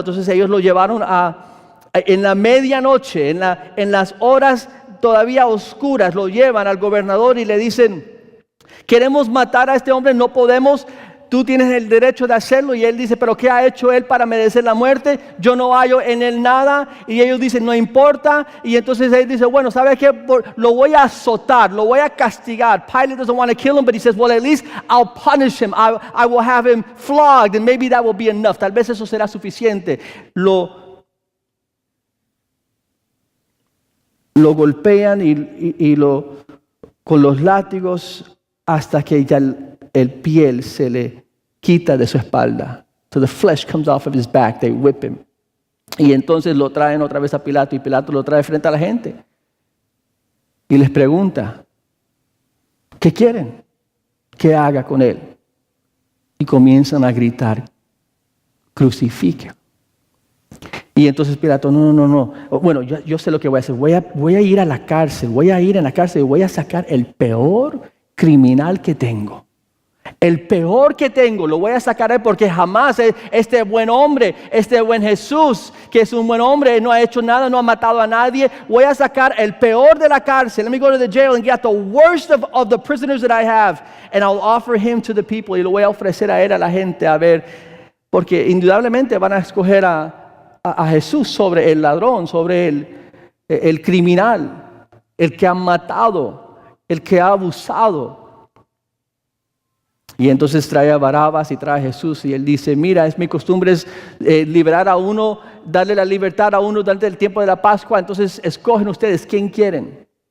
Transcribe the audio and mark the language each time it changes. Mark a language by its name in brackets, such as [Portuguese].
[Spanish] Entonces ellos lo llevaron en la medianoche, en las horas todavía oscuras, lo llevan al gobernador y le dicen, queremos matar a este hombre, no podemos tú tienes el derecho de hacerlo. Y él dice, pero ¿qué ha hecho él para merecer la muerte? Yo no hallo en él nada. Y ellos dicen, no importa. Y entonces él dice, bueno, ¿sabes qué? Lo voy a azotar, lo voy a castigar. [English] Pilate doesn't want to kill him, but he says, well, at least I'll punish him. I will have him flogged, and maybe that will be enough. [Spanish] Tal vez eso será suficiente. Lo golpean y con los látigos hasta que ya el piel se le quita de su espalda. [English] So the flesh comes off of his back. They whip him. [Spanish] Y entonces lo traen otra vez a Pilato y Pilato lo trae frente a la gente. Y les pregunta, ¿qué quieren que haga con él? Y comienzan a gritar, crucifique. Y entonces Pilato, no. Bueno, yo sé lo que voy a hacer. Voy a ir a la cárcel. Voy a ir en la cárcel y voy a sacar el peor criminal que tengo. El peor que tengo lo voy a sacar porque jamás este buen hombre, este buen Jesús, que es un buen hombre, no ha hecho nada, no ha matado a nadie. Voy a sacar el peor de la cárcel. [English] Let me go to the jail and get the worst of the prisoners that I have, and I'll offer him to the people. [Spanish] Y lo voy a ofrecer a él, a la gente, a ver, porque indudablemente van a escoger a Jesús sobre el ladrón, sobre el criminal, el que ha matado, el que ha abusado. Y entonces trae a Barabas y trae a Jesús y él dice, mira, es mi costumbre liberar a uno, darle la libertad a uno durante el tiempo de la Pascua, entonces escogen ustedes quién quieren.